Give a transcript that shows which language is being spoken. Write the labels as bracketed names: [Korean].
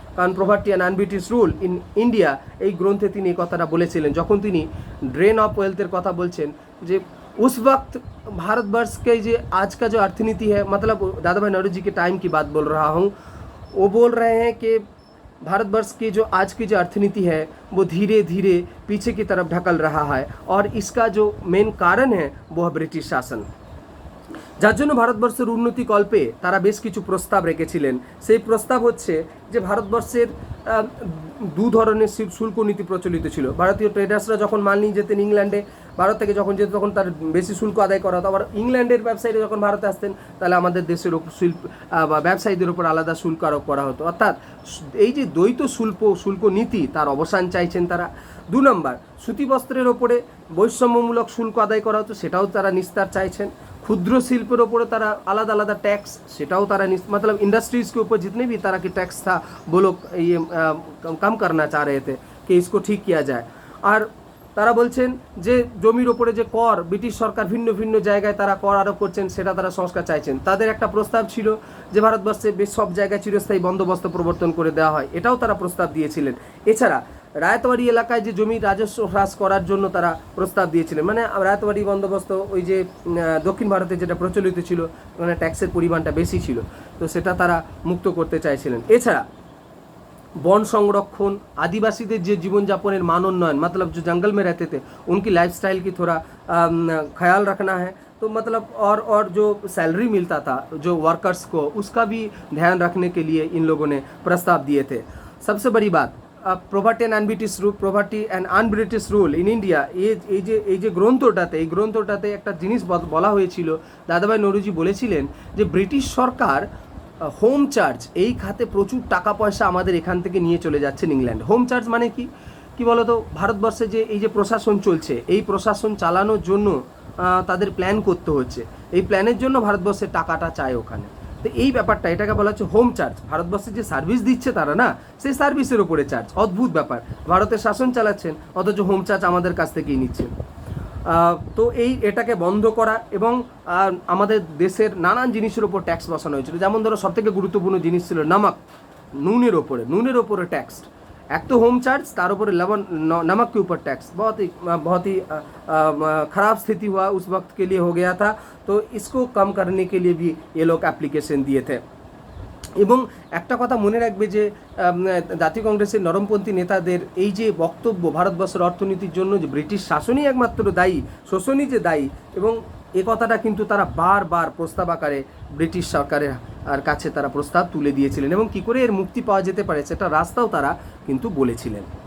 [Bangla] কারণ poverty and un-British rule in India এই গ্রন্থে তিনি এই কথাটা বলেছিলেন, যখন তিনি [Hindi] ड्रेन ऑफ वेल्थের [Bangla] কথা বলছেন যে [Hindi] उस वक्त भारतवर्ष के जो आज का जो अर्थनीति है, मतलब दादा भाई नौरोजी के टाइम की बात बोल रहा हूँ, वो बोल रहे हैं कि भारतवर्ष की जो आज की जो अर्थनीति है वो धीरे धीरे पीछे की तरफ ढकल रहा है, और इसका जो मेन कारण है वो है ब्रिटिश शासन। [Bangla] যার জন্য ভারতবর্ষের উন্নতি কল্পে তারা বেশ কিছু প্রস্তাব রেখেছিলেন। সেই প্রস্তাব হচ্ছে যে ভারতবর্ষের 2 ধরনের শুল্ক নীতি প্রচলিত ছিল। ভারতীয় ট্রেডার্সরা যখন মাল নিয়ে যেতেন ইংল্যান্ডে, ভারত থেকে যখন যেত তখন তার বেশি শুল্ক আদায় করা হতো। আবার ইংল্যান্ডের ব্যবসায়ীরা যখন ভারতে আসতেন তাহলে আমাদের দেশের ব্যবসায়ীদের উপর আলাদা শুল্ক আরোপ করা হতো। অর্থাৎ এই যে দ্বৈত শুল্ক নীতি তার অবসান চাইছেন তারা। 2 নম্বর, সুতি বস্ত্রের ওপরে বৈষম্যমূলক শুল্ক আদায় করা হতো, সেটাও তারা নিস্তার চাইছেন। ক্ষুদ্র শিল্পের ওপরে তারা আলাদা আলাদা টैक्स, সেটাও তারা [Hindi] मतलब इंडस्ट्रीज़ के ऊपर जितने भी तरह के टैक्स था वो लोग ये कम करना चाह रहे थे कि इसको ठीक किया जाए। [Bangla] আর তারা বলছেন যে জমির ওপরে যে কর ব্রিটিশ সরকার ভিন্ন ভিন্ন জায়গায় তারা কর আরোপ করছেন, সেটা তারা সংস্কার চাইছেন। তাদের একটা প্রস্তাব ছিল যে ভারতবর্ষে বেশ সব জায়গায় চিরস্থায়ী বন্দোবস্ত প্রবর্তন করে দেওয়া হয়, এটাও তারা প্রস্তাব দিয়েছিলেন। এছাড়া রায়তবাড়ি এলাকায় যে জমি রাজস্ব হ্রাস করার জন্য তারা প্রস্তাব দিয়েছিলেন, মানে রায়তবাড়ি বন্দোবস্ত ওই যে দক্ষিণ ভারতে যেটা প্রচলিত ছিল, মানে ট্যাক্সের পরিমাণটা বেশি ছিল, তো সেটা তারা মুক্ত করতে চাইছিলেন। এছাড়া [Hindi] वन संरक्षण, आदिवासीদের [Bangla] যে জীবনযাপনের [Hindi] मान उन्नयन, मतलब जो जंगल में रहते थे उनकी लाइफस्टाइल की थोड़ा ख्याल रखना है। तो मतलब और जो सैलरी मिलता था जो वर्कर्स को, उसका भी ध्यान रखने के लिए इन लोगों ने प्रस्ताव दिए थे। सबसे बड़ी बात, [Bangla] poverty and un-British rule in India, এই যে গ্রন্থটাতে একটা জিনিস বলা হয়েছিল। দাদাভাই নৌরুজি বলেছিলেন যে ব্রিটিশ সরকার হোম চার্জ এই খাতে প্রচুর টাকা পয়সা আমাদের এখান থেকে নিয়ে চলে যাচ্ছেন ইংল্যান্ড। হোম চার্জ মানে কি বলতো, ভারতবর্ষে যে এই যে প্রশাসন চলছে, এই প্রশাসন চালানোর জন্য তাদের প্ল্যান করতে হচ্ছে, এই প্ল্যানের জন্য ভারতবর্ষের টাকাটা চায় ওখানে। তো এই ব্যাপারটা, এটাকে বলা হচ্ছে হোম চার্জ। ভারতবর্ষে যে সার্ভিস দিচ্ছে তারা না, সেই সার্ভিসের ওপরে চার্জ। অদ্ভুত ব্যাপার, ভারতের শাসন চালাচ্ছেন অথচ হোম চার্জ আমাদের কাছ থেকেই নিচ্ছেন। তো এটাকে বন্ধ করা এবং আমাদের দেশের নানান জিনিসের ওপর ট্যাক্স বসানো হয়েছিল। যেমন ধরো সবথেকে গুরুত্বপূর্ণ জিনিস ছিল নমক, নুনের ওপরে ট্যাক্স। [Hindi] एक तो होम चार्ज, तार ऊपर नमक के ऊपर टैक्स। बहुत ही ख़राब स्थिति हुआ उस वक्त के लिए हो गया था। तो इसको कम करने के लिए भी ये लोग एप्लीकेशन दिए थे। [Bangla] এবং একটা কথা মনে রাখবে যে জাতীয় কংগ্রেসের নরমপন্থী নেতাদের এই যে বক্তব্য, ভারতবর্ষের অর্থনীতির জন্য যে ব্রিটিশ শাসনই একমাত্র দায়ী, শোষণই যে দায়ী, এবং এ কথাটা কিন্তু তারা বারবার প্রস্তাব আকারে ব্রিটিশ সরকারের কাছে তারা প্রস্তাব তুলে দিয়েছিলেন এবং কী করে এর মুক্তি পাওয়া যেতে পারে সেটা রাস্তাও তারা কিন্তু বলেছিলেন।